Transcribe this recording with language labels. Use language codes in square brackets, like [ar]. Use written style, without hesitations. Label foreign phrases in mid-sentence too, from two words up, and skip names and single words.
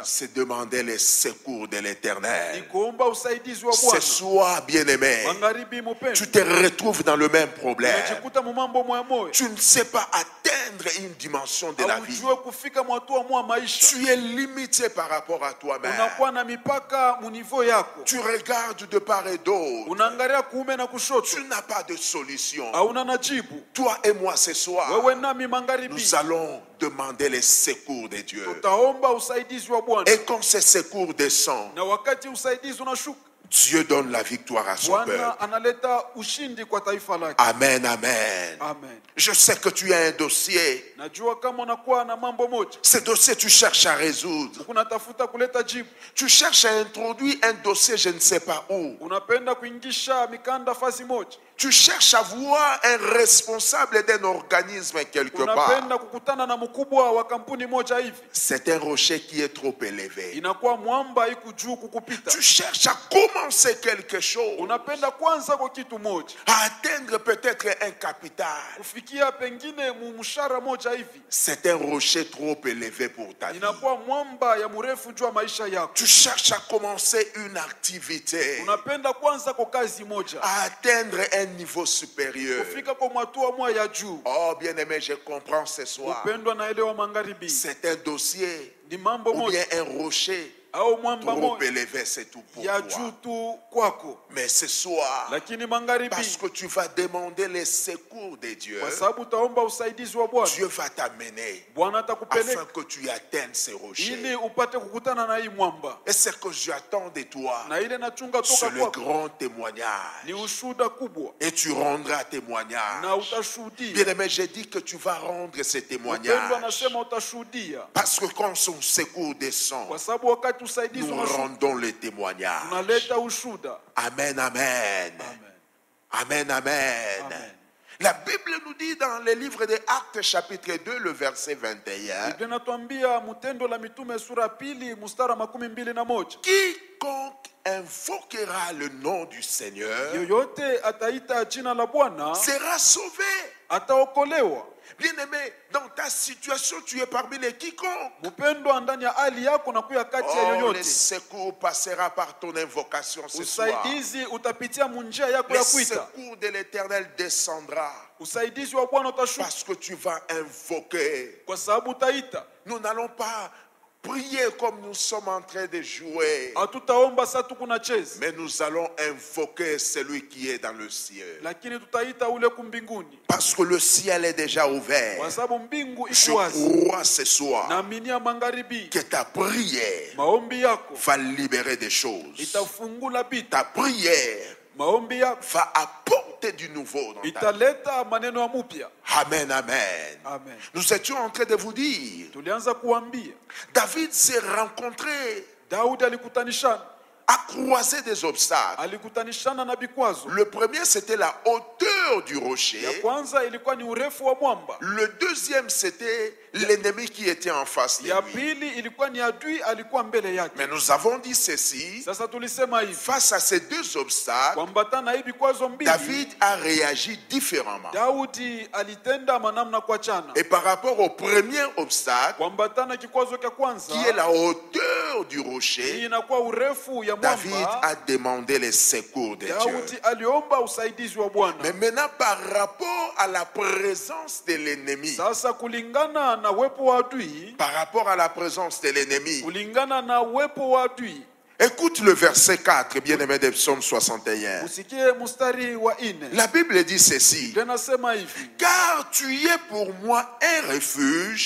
[fr] C'est demander les secours de [sw] ni [fr] l'Éternel. [sw] kuomba usaidizi wa [fr] Ce [sw] Bwana. [fr] soir, bien-aimé, [sw] Magharibi [fr] tu [sw] mpendwa, [fr] te retrouves dans le même problème. [sw] unajikuta mumambo moya moya, [fr] Tu ne sais pas atteindre une dimension de la vie. [sw] haujue kufika mwatua mwa maisha, [fr] Tu es limité par rapport à toi-même. [sw] unakuwa na mipaka munivo yako, [fr] Tu regardes de part et d'autre. [sw] unaangalia kuume na kushoto, [fr] Tu n'as pas de solution. [sw] hauna na jibu. [fr] Toi et moi ce soir, [sw] Wewe nami magharibi [fr] nous allons demander les secours de Dieu. [sw] tutaomba usaidizi wa Bwana, [fr] Et quand ces secours descendent, [sw] na wakati usaidizi unashuka, [fr] Dieu donne la victoire à son [sw] Bwana [fr] peuple. [sw] analeta ushindi kwa taifa lake. [fr] Amen, amen. [sw] Amen. [fr] Je sais que tu as un dossier. [sw] Najua kama unakuwa na mambo moja, [fr] Ce dossier, tu cherches à résoudre. [sw] unatafuta kuleta jibu, [fr] Tu cherches à introduire un dossier, je ne sais pas où. [sw] unapenda kuingisha mikanda fasi moja, [fr] Tu cherches à voir un responsable d'un organisme quelque part. [sw] unapenda kukutana na mkubwa wa kampuni moja hivi, [fr] C'est un rocher qui est trop élevé. [sw] inakuwa mwamba iko juu kukupita. [fr] Tu cherches à comment commencer quelque chose, [sw] unapenda kwanza kwa kitu moja, [fr] à atteindre peut-être un capital, [sw] kufikia pengine mshahara moja hivi, [fr] c'est un rocher trop élevé pour ta vie. [sw] inakuwa mwamba ya mrefu juu ya maisha yako. [fr] Tu cherches à commencer une activité, [sw] Unapenda kwanza kwa kazi moja, [fr] à atteindre un niveau supérieur. [sw] kufika kwa hatua moja ya juu. [fr] Oh bien-aimé, je comprends ce soir. [sw] Upendwa naelewa magharibi, [fr] C'est un dossier [sw] ni mambo [fr] ou bien [sw] moja [fr] un rocher [sw] au mwamba [fr] trop [sw] moja [fr] élevé, c'est tout pour [sw] ya [fr] toi. [sw] juu tu kwako, [fr] Mais ce soir, [sw] lakini magharibi, [fr] parce que tu vas demander les secours de Dieu, [sw] kwa sababu utaomba usaidizi wa Bwana, [fr] Dieu va t'amener [sw] Bwana [fr] afin [sw] atakupeleka [fr] que tu atteignes ces rochers. [sw] ili upate kukutana na hii mwamba. [fr] Et ce que j'attends de toi, [sw] Na ile nachunga toka [fr] c'est le [sw] kwako [fr] grand témoignage. [sw] ni ushuhuda kubwa, [fr] Et tu rendras témoignage. [sw] na utashuhudia. [fr] Bien-aimé, j'ai dit que tu vas rendre ces [sw] Mpendwa, [fr] témoignages. [sw] anasema utashuhudia, [fr] Parce que quand son secours descend, [sw] kwa sababu wakati usaidizi [fr] nous [sw] unashuka, [fr] rendons les témoignages. [sw] unaleta ushuhuda. [fr] Amen, amen. [sw] Amen. [fr] Amen, amen. [sw] Amen. [fr] La Bible nous dit dans le livre des Actes chapitre 2, le verset 21, [sw] Biblia inatuambia Mtendo la Mitume sura pili mstari 21, [fr] quiconque invoquera le nom du Seigneur [sw] yoyote ataita jina la Bwana [fr] sera sauvé. [sw] ataokolewa. [fr] Bien-aimé, dans ta situation, tu es parmi les quiconque. [sw] Mpendwa, ndani ya hali yako na kuya kati ya [fr] Oh, le [sw] yoyote, [fr] secours passera par ton invocation ce soir. [sw] usaidizi utapitia munjia yako [fr] Le [sw] ya kuita. [fr] secours de l'Éternel descendra [sw] Usaidizi wa Bwana utashuka [fr] parce que tu vas invoquer. [sw] kwa sababu utaita. [fr] Nous n'allons pas prier comme nous sommes en train de jouer, [sw] Hatutaomba sasa tukunacheza, [fr] mais nous allons invoquer celui qui est dans le ciel. [sw] lakini tutaita ule kumbinguni, [fr] Parce que le ciel est déjà [sw] kwa [fr] ouvert. [sw] sababu mbingu [fr] Je [sw] iko wazi. [fr] crois ce soir [sw] Naaminia magharibi, [fr] que ta prière [sw] maombi yako [fr] va libérer des choses. [sw] itafungula vitu, [fr] Ta prière [sw] maombi yako [fr] va apporter du nouveau dans ta vie. [sw] italeta maneno ya mupya. [fr] Amen, amen. [sw] Amen. [fr] Nous étions en train de vous dire, [sw] Tulianza kuambia [fr] David s'est rencontré [sw] Daudi alikutanishana [fr] à croiser des obstacles. [sw] alikutanishana na vikwazo. [fr] Le premier, c'était la hauteur du [sw] Ya [fr] rocher. [sw] kwanza ilikuwa ni urefu wa mwamba, [fr] Le deuxième, c'était l'ennemi qui était en face de [sw] ya [fr] lui. [sw] pili ilikuwa ni adui alikuwa mbele yake. [fr] Mais nous avons dit ceci, [sw] Sasa tulisema hivi, [fr] face à ces deux obstacles, [sw] kuambatana hivi vikwazo mbili, [fr] David a réagi différemment. [sw] Daudi alitenda manamna kwa chana. [fr] Et par rapport au premier obstacle, [sw] Kuambatana kikwazo cha kwanza [fr] qui est la hauteur du [sw] hii [fr] rocher, [sw] inakuwa urefu ya [fr] David [sw] mwamba, [fr] a demandé les secours de Dieu. [sw] Daudi aliomba usaidizi wa Bwana. [fr] Mais maintenant, par rapport à la présence de l'ennemi, [sw] Sasa kulingana na uwepo wa adui, [fr] par rapport à la présence de l'ennemi, [sw] kulingana na uwepo wa adui, [fr] écoute le verset 4, bien-aimé de Psaume 61. [sw] usikie mstari wa 4. [fr] La Bible dit ceci, [sw] Tunasema hivi, [fr] car tu es pour moi un refuge,